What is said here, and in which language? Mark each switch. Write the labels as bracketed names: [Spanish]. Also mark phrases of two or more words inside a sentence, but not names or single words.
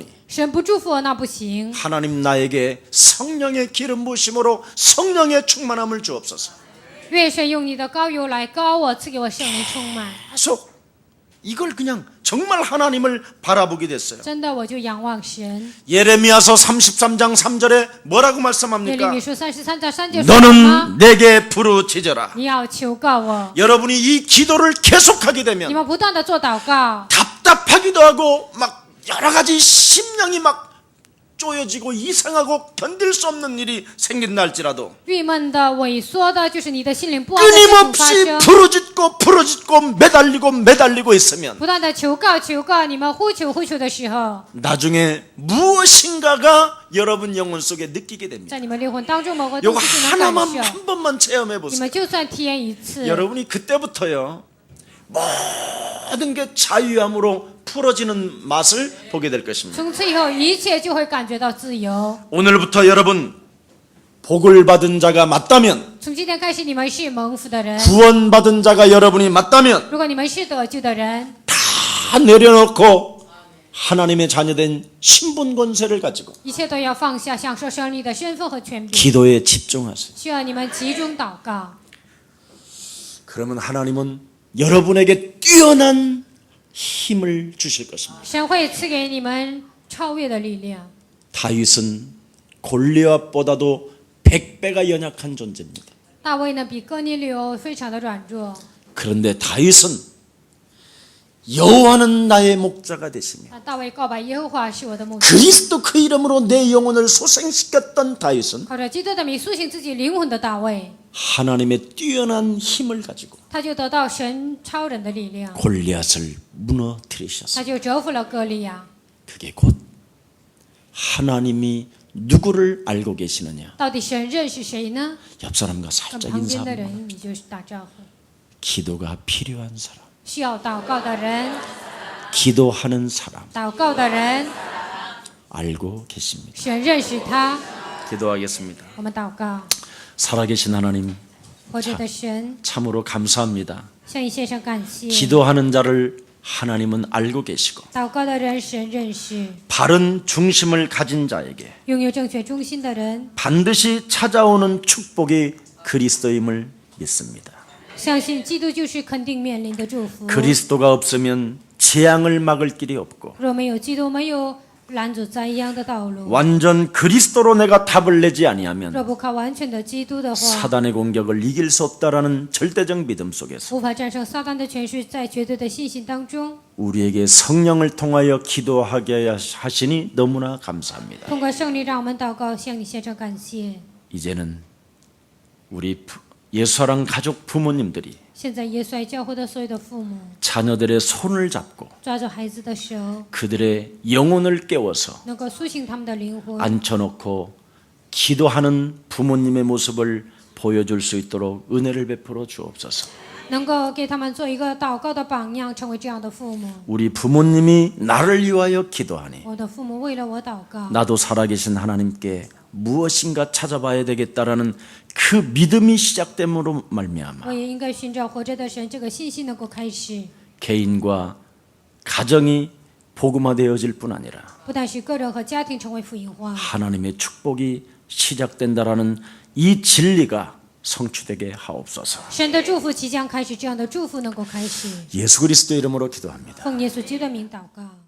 [Chinese] 神不祝福我那不行， [Korean] 하나님 나에게 성령의 기름 부으심으로 성령의 충만함을 주옵소서. [Chinese] 愿神用你的膏油来膏我，赐给我圣灵充满。 [Korean] 계속 이걸 그냥 정말 하나님을 바라보게 됐어요. [Chinese] 真的，我就仰望神。 [Korean] 예레미야서 33장 3절에 뭐라고 [Chinese] 耶利 [Korean] 말씀합니까? [Chinese] 米书33章3节说什么？ [Korean] 너는 내게 부르짖어라. [Chinese] 你要求告我， [Korean] 여러분이 이 기도를 계속하게 [Chinese] 你 [Korean] 되면 [Chinese] 们不断的做祷告， [Korean] 답답하기도 하고 막 여러 가지 심령이 막 쪼여지고 이상하고 견딜 수 없는 일이 생긴다 할지라도 [Chinese] 郁闷的、萎缩的，就是你的心灵不安的事情发 [Korean] 끊임없이 [Chinese] 生。 [Korean] 부러짓고 매달리고 있으면 [Chinese] 不断的求告，你们呼求的时候， [Korean] 나중에 무엇인가가 여러분 영혼 속에 느끼게 됩니다. [Chinese] 在你们灵魂当中某个 [Korean] 요거 [Chinese] 东西能感 [Korean] 하나만 [Chinese] 受， [Korean] 한 번만 체험해 [Chinese] 你 [Korean] 보세요. [Chinese] 们就算体验一次， [Korean] 여러분이 그때부터요 모든 게 자유함으로 풀어지는 맛을 보게 될 것입니다. [Chinese] 从此以后一切就会感觉到自由。 [Korean] 오늘부터 여러분 복을 받은 자가 맞다면 [Chinese] 从今天开始，你们是蒙福的人。 [Korean] 구원받은 자가 여러분이 맞다면 [Chinese] 如果你们是得救的人， [Korean] 다 내려놓고 하나님의 자녀된 신분 권세를 가지고 [Chinese] 一切都要放下，享受胜利的身份和权柄。 [Korean] 기도에 집중하세요. [Chinese] 需要你们集中祷告， [Korean] 그러면 하나님은 여러분에게 뛰어난 힘을 주실 것입니다. [Chinese] 神会赐给你们超越的力量。 [Korean] 다윗은 골리앗보다도 100배가 연약한 존재입니다. [Chinese] 大卫呢，比哥尼流非常的软弱， [Korean] 그런데 다윗은 여호와는 나의 목자가 되시며 [Chinese] 大卫告白耶和华是我的牧者。 [Korean] 그리스도 그 이름으로 내 영혼을 소생시켰던 다윗은 [Chinese] 靠着基督的名苏醒自己灵魂的大卫， [Korean] 하나님의 뛰어난 힘을 가지고 [Chinese] 他就得到神超人的力量， [Korean] 골리앗을 무너뜨리셨어요. [Chinese] 他就折服了歌利亚。 [Korean] 그게 곧 하나님이 누구를 알고 계시느냐. [Chinese] 到底神认识谁呢？ [Korean] 옆 사람과 [Chinese] 跟 [Korean] 살짝 [Chinese] 旁边 [Korean] 인사. [Chinese] 的人，你就是打招呼。 [Korean] 기도가 필요한 사람, [Chinese] 需要祷告的人， [Korean] 기도하는 사람 [Chinese] 祷告的人， [Korean] 알고 계십니다. [Chinese] 神认识他。 [Korean] 기도하겠습니다. [Chinese] 我们祷告， [Korean] 살아계신 하나님, [Chinese] 活着的神， [Korean] 참으로 감사합니다. [Chinese] 向你献上感谢。 [Korean] 기도하는 자를 하나님은 알고 계시고 [Chinese] 祷告的人，神认识； [Korean] 바른 중심을 가진 자에게 [Chinese] 拥有正确中心的人， [Korean] 반드시 찾아오는 축복이 그리스도임을 믿습니다. [Chinese] 相信基督就是肯定面临的祝福。 [Korean] 그리스도가 없으면 재앙을 막을 길이 없고 [Chinese] 若没有基督，没有拦阻灾殃的道路。 [Korean] 완전 그리스도로 내가 답을 내지 아니하면 [Chinese] 若不靠完全的基督的话， [Korean] 사단의 공격을 이길 수 없다라는 절대적 믿음 속에서 [Chinese] 无法战胜撒旦的权势，在绝对的信心当中， [Korean] 우리에게 성령을 통하여 기도하게 하시니 너무나 감사합니다. [Chinese] 通过胜利让我们祷告，向你献上感谢。 [Korean] 이제는 우리 예수사랑 가족 부모님들이 [Chinese] 现在耶稣爱教会的所有的父母， [Korean] 자녀들의 손을 잡고 [Chinese] 抓住孩子的手， [Korean] 그들의 영혼을 깨워서 [Chinese] 能够苏醒他们的灵魂， [Korean] 앉혀놓고 기도하는 부모님의 모습을 보여줄 수 있도록 은혜를 베풀어 주옵소서. [Chinese] 能够给他们做一个祷告的榜样，成为这样的父母。 [Korean] 우리 부모님이 나를 위하여 기도하니 [Chinese] 我的父母为了我祷告， [Korean] 나도 살아계신 하나님께 무엇인가 찾아봐야 되겠다라는 그 믿음이 시작됨으로 말미암아 [Chinese] 我也应该寻找活着的神，这个信心能够开始。 [Korean] 개인과 가정이 복음화되어질 뿐 아니라 [Chinese] 不但是个人和家庭成为福音化， [Korean] 하나님의 축복이 시작된다라는 이 진리가 성취되게 하옵소서. [Chinese] 神的祝福即将开始，这样的祝福能够开始。 [Korean] 예수 그리스도 이름으로 기도합니다. [Chinese] 奉耶稣基督的名祷告。